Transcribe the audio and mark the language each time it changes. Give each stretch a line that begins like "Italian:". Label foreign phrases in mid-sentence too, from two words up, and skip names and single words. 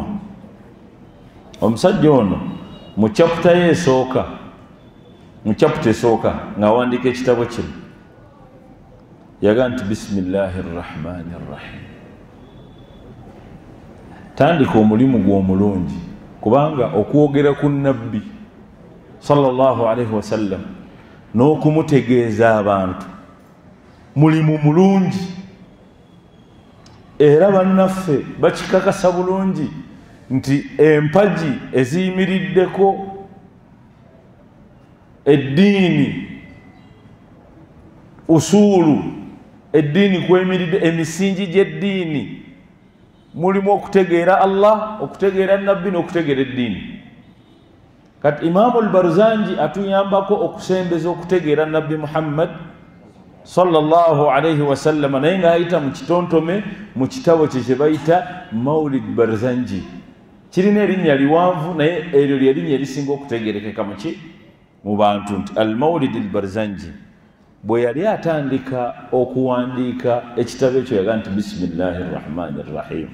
Ganda: Omusajja ono mu chapter ye esooka, mu chapter esooka ng'awandiika ekitabo kino yaga nti
Arabic: بسم الله الرحمن الرحيم.
Ganda: Tandika omulimu gw'omulungi kubanga okwogera ku nabbi
Arabic: صلى الله عليه وسلم
Ganda: n'okumutegeeza abantu mulimu mulungi era bannaffe bakikakasa bulungi nti empagi eziyimiriddeko eddiini usuulu eddiini kwemiridde emisingi gy'eddiini mulimu okutegeera Allah, okutegeera nabbi n'okutegeera eddiini. Kati Imaamu al-Barzanji atuyambako okusembeza okutegeera nabbi Muhammad
Arabic: صلى الله عليه وسلم
Ganda: naye nga ayita mu kitontome mu kitabo kye kye bayita Maulid Barzanji. Kirina erinnya liwanvu naye eryo lye linnya erisinga okutegeerekeka mu bantu nti al-Maulid al-Barzanji. Bwe yali atandika okuwandiika ekitabo ekyo yaga nti
Arabic: بسم الله الرحمن الرحيم.